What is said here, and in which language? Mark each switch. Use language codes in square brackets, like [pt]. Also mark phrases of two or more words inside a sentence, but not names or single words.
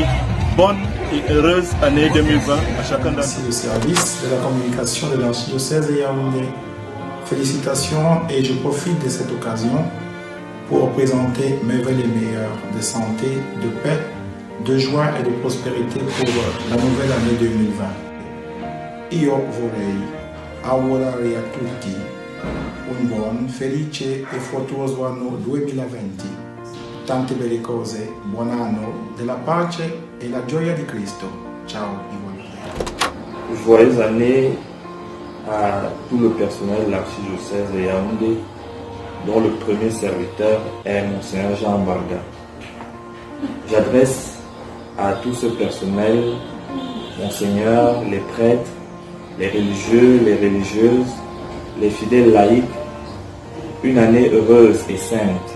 [fr] Bonne et heureuse année 2020 à chacun d'entre nous. Merci au service de la communication de l'archidiocèse de Yaoundé. Félicitations, et je profite de cette occasion pour présenter mes vœux les meilleurs de santé, de paix, de joie et de prospérité pour la nouvelle année 2020. [it] Io vorrei augurare a tutti un buon, felice e fruttuoso anno 2020. Tante belle cose, buon anno, della pace e la gioia di Cristo. Ciao, Yvonne. [fr] Joyeuse année à tout le personnel de l'archidiocèse de Yaoundé, dont le premier serviteur est Monseigneur Jean Barga. J'adresse à tout ce personnel, Monseigneur, les prêtres, les religieux, les religieuses, les fidèles laïcs, une année heureuse et sainte.